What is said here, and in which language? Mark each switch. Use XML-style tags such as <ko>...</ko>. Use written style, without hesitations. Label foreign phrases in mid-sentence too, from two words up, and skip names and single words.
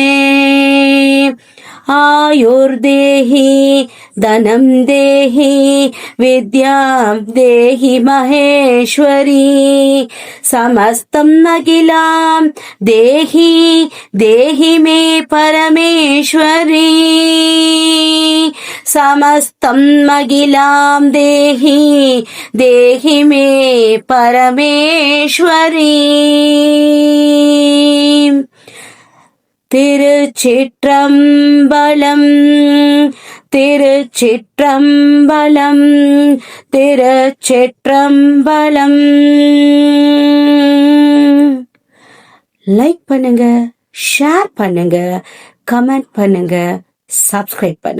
<sa>आयुर्देहि धनं देहि विद्यां देहि महेश्वरी समस्तं अखिलां देहि देहि मे परमेश्वरी समस्तं अखिलां देहि देहि मे परमेश्वरी</sa> <ta>திருச்சிற்றம்பலம் திருச்சிற்றம்பலம் திருச்சிற்றம்பலம். லைக் பண்ணுங்க, ஷேர் பண்ணுங்க, கமெண்ட் பண்ணுங்க, சப்ஸ்கிரைப் பண்ணுங்க.</ta>